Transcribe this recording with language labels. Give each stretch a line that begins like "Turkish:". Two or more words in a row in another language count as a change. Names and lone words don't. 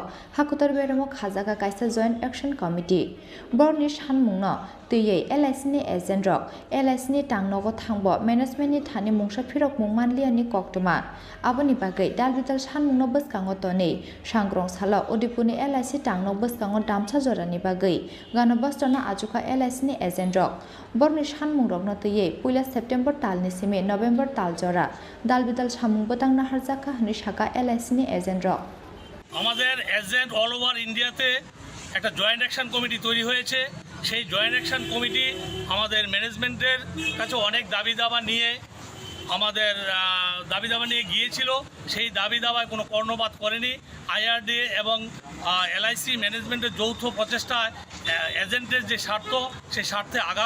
Kok Borok: hakutor beremo khajaga kaisa
English: joint action committee
Kok Borok: borni shanmungno tuyei LIC ni agent rok LIC ni tangnogo thangbo management ni thani mungsa phirok mungmanliya ni koktoma aboni bagai dalbidal shanmungno buskango toni sangrong salo odipuni LIC tangno buskango damcha jorani bagai ganabostona ajuka LIC ni agent rok borni shanmung rokno tuyei 1 September talni simi November tal jora dalbidal samung botang naharjaka hni shaka LIC ni agent rok
Bangla: আমাদের এজেন্ট
English: all over India-te
Bangla: একটা
English: joint action committee
Bangla: তৈরি হয়েছে সেই
English: joint action committee
Bangla: আমাদের ম্যানেজমেন্টের কাছে অনেক দাবি দাবা নিয়ে গিয়েছিল সেই দাবি দাবায় কোনো কর্ণপাত করেনি আইআরডি এবং LIC ম্যানেজমেন্টের যৌথ প্রচেষ্টায় এজেন্টের যে স্বার্থ সেই স্বার্থে আঘাত